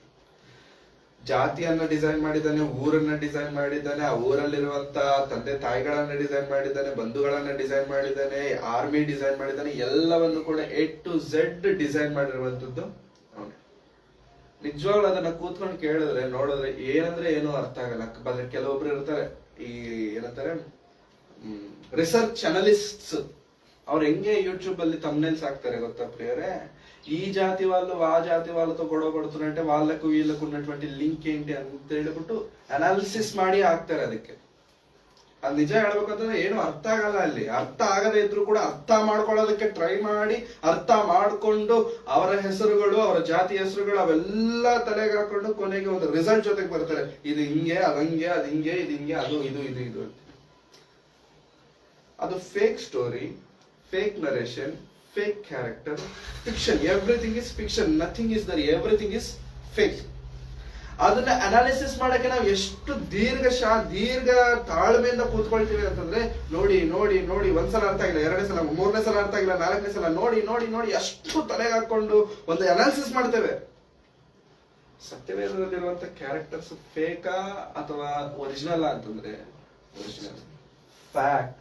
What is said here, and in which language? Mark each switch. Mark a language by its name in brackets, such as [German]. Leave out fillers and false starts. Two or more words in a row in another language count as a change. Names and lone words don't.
[Kannada] ಜಾತಿಯನ್ನ ಡಿಸೈನ್ ಮಾಡಿದ್ದಾನೆ, ಊರನ್ನ ಡಿಸೈನ್ ಮಾಡಿದ್ದಾನೆ, ಆ ಊರಲ್ಲಿರುವಂತ ತಂದೆ ತಾಯಿಗಳನ್ನ ಡಿಸೈನ್ ಮಾಡಿದ್ದಾನೆ, ಬಂಧುಗಳನ್ನ ಡಿಸೈನ್ ಮಾಡಿದ್ದಾನೆ, ಆರ್ಮಿ ಡಿಸೈನ್ ಮಾಡಿದ್ದಾನೆ, ಎಲ್ಲವನ್ನು ಕೂಡ [English] A to Z [Kannada] ಡಿಸೈನ್ ಮಾಡಿರುವಂತದ್ದು ಅವನೇ. ನಿಜವಾಗ್ಲೂ ಅದನ್ನ ಕೂತ್ಕೊಂಡು ಕೇಳಿದ್ರೆ, ನೋಡಿದ್ರೆ ಏನಂದ್ರೆ ಏನೋ ಅರ್ಥ ಆಗಲ್ಲ. ಬಂದ್ರೆ ಕೆಲವೊಬ್ರು ಇರ್ತಾರೆ, ಈ ಏನಂತಾರೆ [English] research analysts. [Kannada] ಅವ್ರು ಹೆಂಗೆ ಯೂಟ್ಯೂಬ್ ಅಲ್ಲಿ ಥಂಬ್ನೇಲ್ಸ್ ಹಾಕ್ತಾರೆ ಗೊತ್ತಾ ప్రియరే? [Telugu] ఈ జాతి వాళ్ళు ఆ జాతి వాళ్ళతో గొడవ పడుతున్నారంటే వాళ్ళకు వీళ్ళకు ఉన్నటువంటి లింక్ ఏంటి [Kannada] ಅಂತ ಹೇಳ್ಬಿಟ್ಟು ಅನಾಲಿಸಿಸ್ ಮಾಡಿ ಹಾಕ್ತಾರೆ ಅದಕ್ಕೆ. ಅದು ನಿಜ ಹೇಳ್ಬೇಕಂತಂದ್ರೆ ಏನು ಅರ್ಥ ಆಗಲ್ಲ. ಅಲ್ಲಿ ಅರ್ಥ ಆಗದೆ ಇದ್ರು ಕೂಡ ಅರ್ಥ ಮಾಡ್ಕೊಳ್ಳೋದಕ್ಕೆ ಟ್ರೈ ಮಾಡಿ, ಅರ್ಥ ಮಾಡ್ಕೊಂಡು ಅವರ ಹೆಸರುಗಳು, ಅವರ ಜಾತಿ ಹೆಸರುಗಳು ಅವೆಲ್ಲ ತಲೆಗೆ ಹಾಕೊಂಡು ಕೊನೆಗೆ ಒಂದು ರಿಸಲ್ಟ್ ಜೊತೆಗೆ ಬರ್ತಾರೆ. ಇದು ಹಿಂಗೆ, ಅದಂಗೆ, ಅದು ಹಿಂಗೆ, ಇದು ಹಿಂಗೆ, ಅದು ಇದು ಅಂತ. ಅದು [English] fake story, fake narration, fake character, fiction. Everything is fiction. Nothing is there. Everything is fake. [Kannada] ಅದನ್ನ ಅನಾಲಿಸಿಸ್ ಮಾಡಕ್ಕೆ ನಾವು ಎಷ್ಟು ದೀರ್ಘ ತಾಳ್ಮೆಯಿಂದ ಕೂತ್ಕೊಳ್ತೀವಿ ಅಂತಂದ್ರೆ ನೋಡಿ ನೋಡಿ ನೋಡಿ ಒಂದ್ಸಲ ಅರ್ಥ ಆಗಿಲ್ಲ, 2ನೇ ಸಲ, 3ನೇ ಸಲ ಅರ್ಥ ಆಗಿಲ್ಲ, 4ನೇ ಸಲ ನೋಡಿ ನೋಡಿ ನೋಡಿ ಅಷ್ಟು ತಲೆಗೆ ಹಾಕೊಂಡು ಒಂದು ಅನಾಲಿಸಿಸ್ ಮಾಡ್ತೇವೆ. ಸತ್ಯವೇದದಲ್ಲಿರುವಂತ ಕ್ಯಾರೆಕ್ಟರ್ಸ್ ಫೇಕಾ ಅಥವಾ ಒರಿಜಿನಲ್ ಅಂತಂದ್ರೆ [English] original fact.